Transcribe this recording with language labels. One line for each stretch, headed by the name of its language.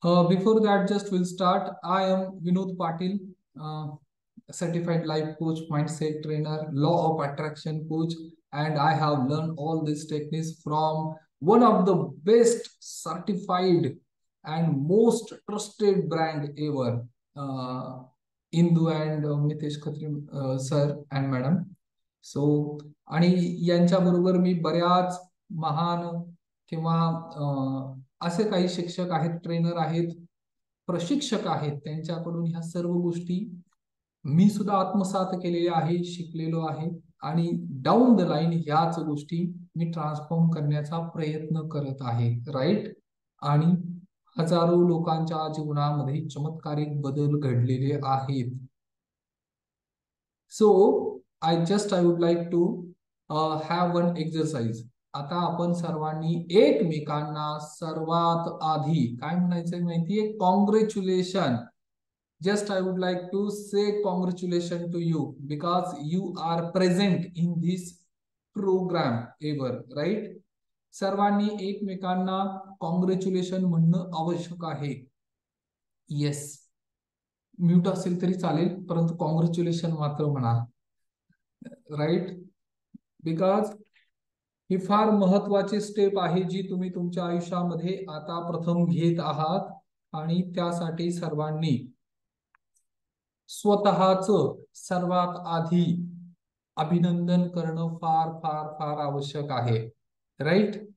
English: Before that, just we'll start. I am Vinod Patil, certified life coach, mindset trainer, law of attraction coach, and I have learned all these techniques from one of the best certified and most trusted brand ever, Indu and Mitesh Khatri sir and madam.
Marathi: So, आणि यांच्याबरोबर मी बऱ्याच महान किंवा असे काही शिक्षक आहेत, trainer आहेत, प्रशिक्षक आहेत, त्यांच्याकडून ह्या सर्व गोष्टी मी सुद्धा आत्मसात केलेल्या आहे, शिकलेलो आहे आणि
English: down the line
Marathi: ह्याच गोष्टी मी ट्रान्सफॉर्म करण्याचा प्रयत्न करत आहे. राईट. आणि हजारो लोकांच्या जीवनामध्ये चमत्कारिक बदल घडलेले आहेत.
English: So I would like to have one exercise.
Marathi: आता आपण सर्वांनी एकमेकांना सर्वात आधी काय म्हणायचंय माहितीये? Congratulation.
English: Just I would like to say congratulations to you because you are present in this program ever, right?
Marathi: सर्वांनी एकमेकांना कॉंग्रॅच्युलेशन म्हणणं आवश्यक आहे. येस. म्यूट असेल तरी चालेल, परंतु कॉंग्रॅच्युलेशन मात्र म्हणा. राईट. बिकॉज ही फार महत्वाची स्टेप आहे जी तुम्ही तुमच्या आयुष्यामध्ये आता प्रथम घेत आहात आणि त्यासाठी सर्वांनी स्वतःच सर्वात आधी अभिनंदन करणं फार फार फार आवश्यक आहे. राईट.